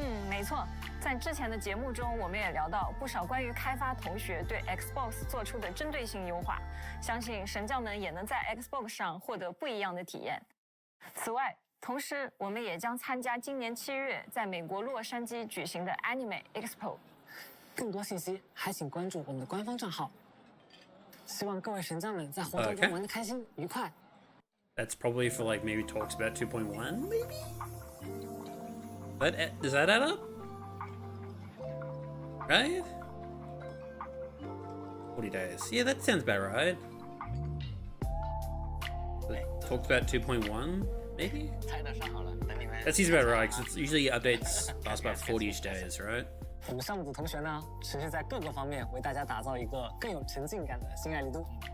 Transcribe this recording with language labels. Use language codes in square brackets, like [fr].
[zh] 没错，在之前的节目中，我们也聊到不少关于开发同学对 Xbox 做出的针对性优化，相信神将们也能在 Xbox 上获得不一样的体验。此外，同时我们也将参加今年7月在美国洛杉矶举行的 Anime Expo。更多信息还请关注我们的官方账号。希望各位神将们在活动中玩得开心愉快。 [en] That's probably for like maybe talks about 2.1, maybe? Does that add up? Right? 40 days. Yeah, that sounds about right. Talks about 2.1, maybe? That seems about right, because usually updates last about 40-ish days, right? [zh] 我们项目组同学呢，持续在各个方面为大家打造一个更有沉浸感的新爱丽都。